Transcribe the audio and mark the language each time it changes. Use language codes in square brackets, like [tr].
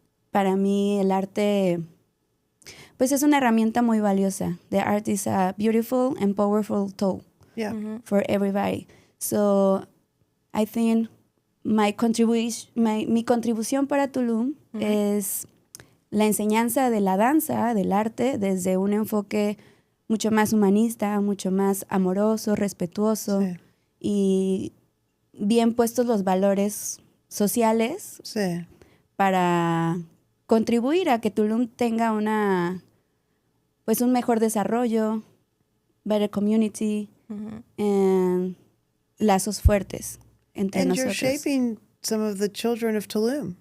[es] Para mí el arte, pues es una herramienta muy valiosa. [en] The art is a beautiful and powerful tool Yeah. for everybody. So I think [es] mi contribución para Tulum es la enseñanza de la danza, del arte, desde un enfoque mucho más humanista, mucho más amoroso, respetuoso, Sí. y bien puestos los valores sociales Sí. para contribuir a que Tulum tenga un mejor desarrollo, [en] better community, and [es] lazos fuertes entre [en] And [es] nosotros. [en] you're shaping some of the children of Tulum,